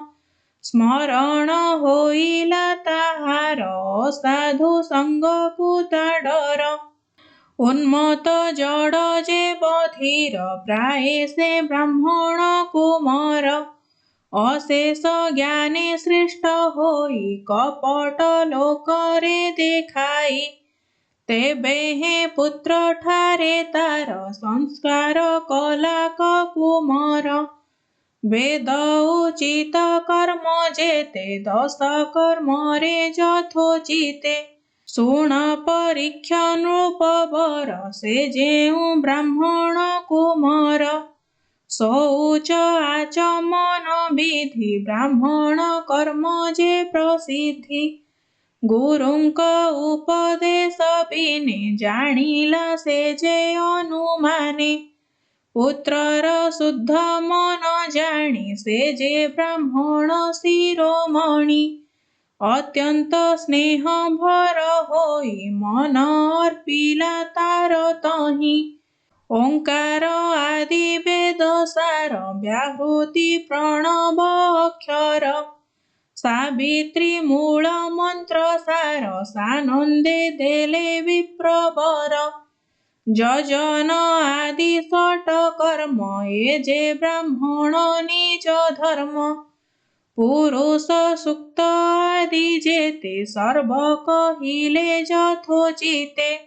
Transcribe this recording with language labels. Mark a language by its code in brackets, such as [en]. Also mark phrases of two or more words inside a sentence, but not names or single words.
[or] ସ୍ମରଣ ହୋଇଲା ତାହାର ସାଧୁ ସଙ୍ଗକୁ ତାଡର ଉନ୍ମତ୍ତ ଜଡ଼ ଯେ ବଧିର ପ୍ରାୟ ସେ ବ୍ରାହ୍ମଣ କୁମାର ଅଶେଷ ଜ୍ଞାନେ ଶ୍ରେଷ୍ଠ ହୋଇ କପଟ ଲୋକରେ ଦେଖାଇ ତେବେ ହେ ପୁତ୍ର ଠାରେ ତାର ସଂସ୍କାର କଲା କୁମାର ବେଦ ଉଚିତ କର୍ମ ଯେତେ ଦଶ କର୍ମ ରେ ଯଥୋଚିତେ ଶୁଣ ପରୀକ୍ଷା ନୃପବର ସେ ଯେଉଁ ବ୍ରାହ୍ମଣ କୁମାର ଶୌଚ ଆଚମନ ବିଧି ବ୍ରାହ୍ମଣ କର୍ମ ଯେ ପ୍ରସିଦ୍ଧି ଗୁରୁଙ୍କ ଉପଦେଶ ବିନେ ଜାଣିଲା ସେ ଯେ ଅନୁମାନେ ପୁତ୍ରର ଶୁଦ୍ଧ ମନ ଜାଣି ସେ ଯେ ବ୍ରାହ୍ମଣ ଶିରୋମଣି ଅତ୍ୟନ୍ତ ସ୍ନେହ ଭର ହୋଇ ମନ ଅର୍ପିଲା ତାର ତହିଁ ଓଁକାର ଆଦି ବେଦ ସାର ବ୍ୟାହୃତି ପ୍ରଣବ ଅକ୍ଷର ସାବିତ୍ରୀ ମୂଳ ମନ୍ତ୍ର ସାର ସାନନ୍ଦେ ଦେଲେ ବିପ୍ରବର ଯଜନ ଆଦି ଷଟ କର୍ମ ଯେ ଯେ ବ୍ରାହ୍ମଣ ନିଜ ଧର୍ମ ପୁରୁଷ ସୂକ୍ତ ଆଦି ଯେତେ ସର୍ବ କହିଲେ ଯଥୋଚିତେ